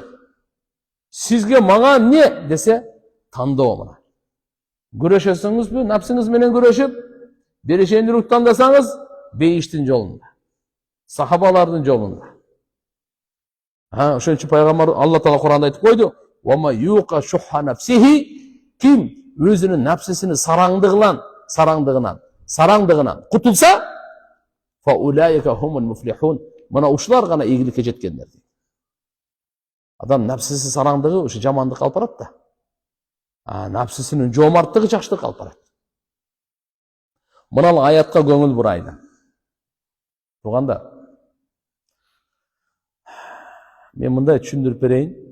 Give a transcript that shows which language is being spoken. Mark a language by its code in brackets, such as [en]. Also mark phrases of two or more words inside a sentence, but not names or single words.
[ky] Сизге мага не десе, тандоо мына. Күрөшөсүңүзбү, напсыңыз менен күрөшүп, берешендүүлүк тандасаңыз, бейиштин жолунда, сахабалардын жолунда. Ошон үчүн пайгамбар Алла Таала Кур'анда айтып койду: [ar] "ومن يوق شح نفسه." [ky] Ким өзүнүн напсисинин сараңдыгынан кутулса, [ar] فأولئك هم المفلحون. [ky] Мына ушулар гана ийгиликке жеткендер дейт. Адам напсысы сараңдыгы ушу жамандыкка алып барат да. Напсысынын жомарттыгы жакшылыкка алып барат. Мына аятка көңүл бурайлы. Туугандар, мен мындай түшүндүрүп берейин.